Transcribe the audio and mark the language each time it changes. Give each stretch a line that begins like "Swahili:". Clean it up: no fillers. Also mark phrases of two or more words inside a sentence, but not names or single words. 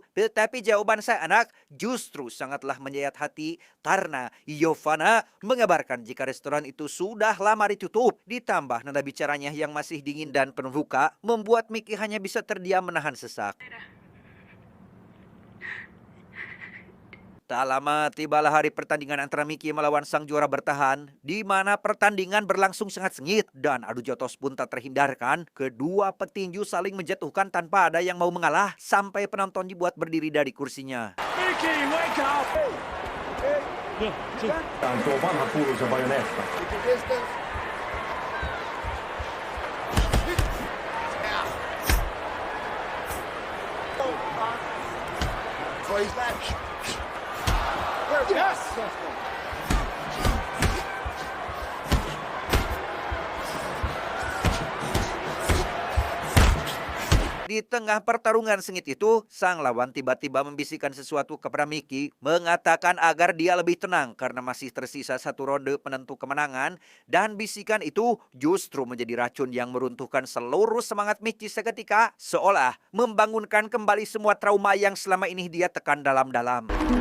Indonesian: Tetapi jawaban sang anak justru sangatlah menyayat hati, karena Yovana mengabarkan jika restoran itu sudah lama ditutup, ditambah nada bicaranya yang masih dingin dan penuh luka, membuat Mickey hanya bisa terdiam menahan sesak. Tak lama tibalah hari pertandingan antara Mickey melawan sang juara bertahan, di mana pertandingan berlangsung sangat sengit dan adu jotos pun tak terhindarkan. Kedua petinju saling menjatuhkan tanpa ada yang mau mengalah sampai penonton dibuat berdiri dari kursinya.
English: Mickey, wake up!
Finnish: Tuo vanha kuuluisa bajonetta. Yes!
Indonesian: Di tengah pertarungan sengit itu, sang lawan tiba-tiba membisikkan sesuatu kepada Mickey, mengatakan agar dia lebih tenang karena masih tersisa satu ronde penentu kemenangan, dan bisikan itu justru menjadi racun yang meruntuhkan seluruh semangat Mickey seketika, seolah membangunkan kembali semua trauma yang selama ini dia tekan dalam-dalam.